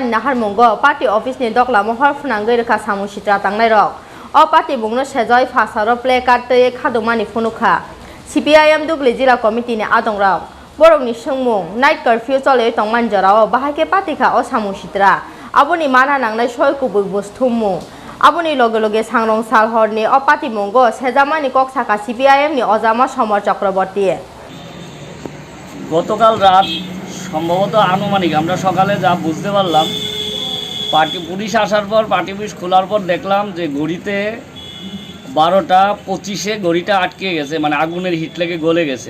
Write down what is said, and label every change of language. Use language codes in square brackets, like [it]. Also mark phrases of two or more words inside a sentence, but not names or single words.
[trp] नाहार मुंगो [en] party office [trp] दगलाम हर फोनांगै रेखा सामुं सित्रा तांनाय रक अपाति मुंनो सेजय फासारो प्ले कार्ड तै खादुमानि फुनुखा CPIM दुब्लि जिल्ला कमिटिनि आदंराव बरंनि सोंमुं [en] night curfew [trp] चले तंमान जराव बाहायके पातिखा अ सामुं सित्रा आबुनि माना नांनाय सयकुबुक बुस्थुमुं आबुनि लगे लगे सांग्रंसाल हरनि अपाति मुंगो सेजामानि ककसाका CPIM नि अजामा समर चक्रवर्ती [bn] গতকাল রাত সম্ভবত আনুমানিক আমরা সকালে যা বুঝতে পারলাম, পার্টি পুলিশ আসার পর [en] party office [bn] খোলার পর দেখলাম যে ঘড়িতে 12:25 ঘড়িটা আটকে গেছে, মানে আগুনের হিট লেগে গলে গেছে।